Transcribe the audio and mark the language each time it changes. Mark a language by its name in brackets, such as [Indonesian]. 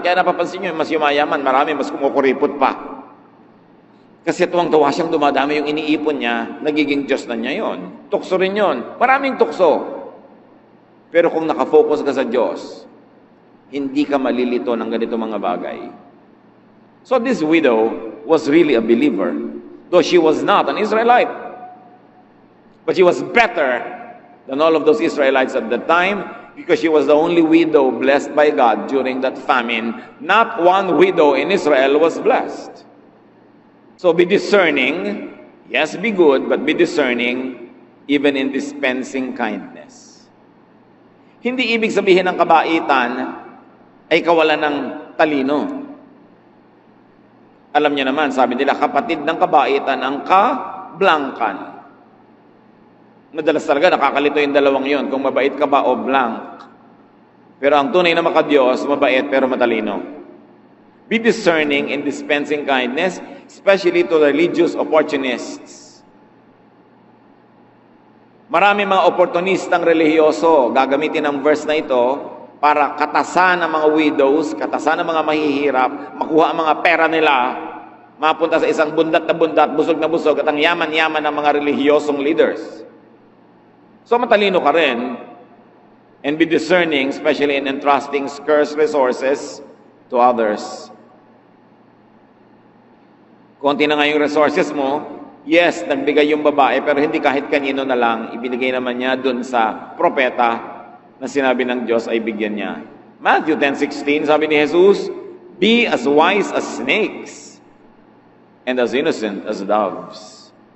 [Filipino] Kaya napapansin nyo, mas yumayaman, marami, mas kumukuripot pa. Kasi tuwang-tuwa siyang dumadami yung iniipon niya, nagiging Diyos na niya yon. Tukso rin yon. Maraming tukso. Pero kung nakafocus ka sa Diyos, hindi ka malilito ng ganito mga bagay. [English] So this widow was really a believer, though she was not an Israelite. But she was better than all of those Israelites at the time because she was the only widow blessed by God during that famine. Not one widow in Israel was blessed. So be discerning, yes, be good, but be discerning even in dispensing kindness. [Filipino] Hindi ibig sabihin ng kabaitan ay kawalan ng talino. Alam niyo naman, sabi nila, kapatid ng kabaitan ang kablangkan. Madalas talaga nakakalito yung dalawang yon, kung mabait ka ba o blank. Pero ang tunay na makadiyos, mabait pero matalino. [English] Be discerning in dispensing kindness, especially to religious opportunists. [Filipino] Marami mga oportunistang relihiyoso gagamitin ang verse na ito para katasan ng mga widows, katasan ng mga mahihirap, makuha ang mga pera nila, mapunta sa isang bundat na bundat, busog na busog, at ang yaman-yaman ng mga relihiyosong leaders. [English] So [Filipino] matalino ka rin, [English] and be discerning, especially in entrusting scarce resources to others. [Filipino] Konti na nga yung resources mo, yes, nagbigay yung babae, pero hindi kahit kanino na lang, ibinigay naman niya dun sa propeta na sinabi ng Diyos ay bigyan niya. [English] Matthew 10:16, [Filipino] sabi ni Jesus, [English] "Be as wise as snakes and as innocent as doves."